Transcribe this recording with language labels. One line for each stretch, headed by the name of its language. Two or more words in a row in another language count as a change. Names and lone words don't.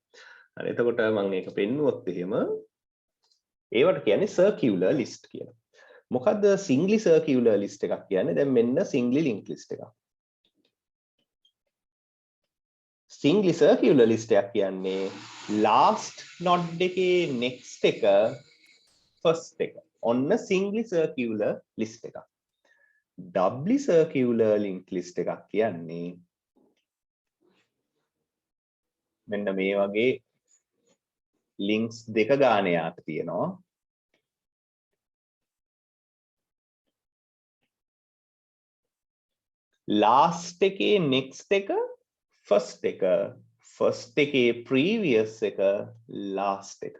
Sinhala: හරි එතකොට මම මේක පෙන්නුවොත් එහෙම ඒවට කියන්නේ
English: circular list
Sinhala: කියලා. මොකද්ද
English: singly circular list
Sinhala: එකක් කියන්නේ? දැන් මෙන්න
English: singly link list
Sinhala: එකක්.
English: singly circular list
Sinhala: එකක් කියන්නේ
English: last node
Sinhala: එකේ next එක first එක. ඔන්න
English: singly circular list
Sinhala: එකක්.
English: doubly circular link list
Sinhala: එකක් කියන්නේ මෙන්න මේ වගේ links දෙක ගානේ යාට තියෙනවා. last එකේ next එක first එක first එකේ previous එක last එක.